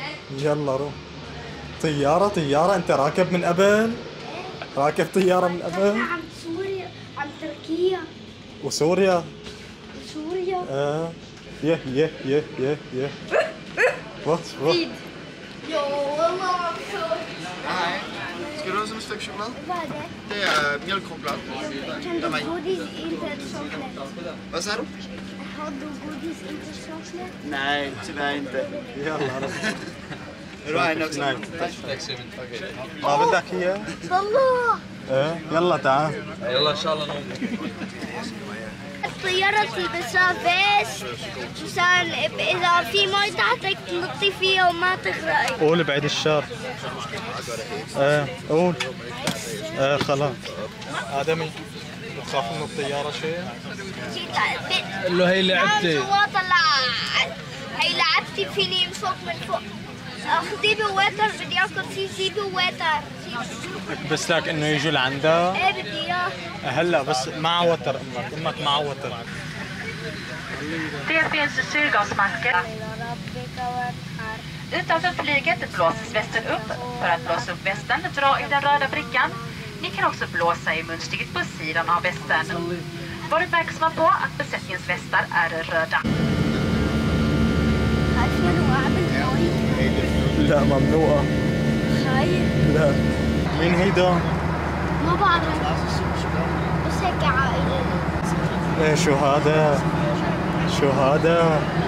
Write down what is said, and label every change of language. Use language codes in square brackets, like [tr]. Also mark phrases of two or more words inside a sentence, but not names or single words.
[ar] يلا روح. طيارة انت راكب من قبل؟ راكب طيارة من قبل؟ عم سوريا عم تركيا وسوريا؟ وسوريا يه وات يو والله مبسوط. [sv] Ska du ha som ett stycke choklad? Vad är det? Det är mjölkchoklad. Kan du godis inte choklad? Vad sa du? Har du godis inte choklad? Nej, tyvärr inte. [ar] يلا [sv] Vill du ha en också? [ar] ما بدك اياه؟ والله ايه يلا تعال. يلا ان شاء الله نوم. الطيارة تلبسها فيست عشان إذا في مي تحتك تنطي فيها وما تغرقي. قول بعيد الشر. ايه قول. ايه خلاص. آدمي بتخاف من الطيارة شيء؟ قال له هي لعبتي. هي لعبتي فيني امسك من فوق. خذي بواتر بدي اكل سي بواتر. بس لك انه يجوا لعندها؟ ايه بدي اياه. هلا بس مع وتر امك مع وتر. [sv] Det finns syrgasmasker. Utanför flyget blåses västen upp. För att blåsa upp västen, dra i den röda brickan. Ni kan också blåsa i munstycket på sidan av västen. Var uppmärksamma på att besättningens västar är röda. [ar] لا ممنوعة. لا. مين هيدا؟ ما بعرف بس هيك عائلة. ايه شو هذا؟ شو هذا؟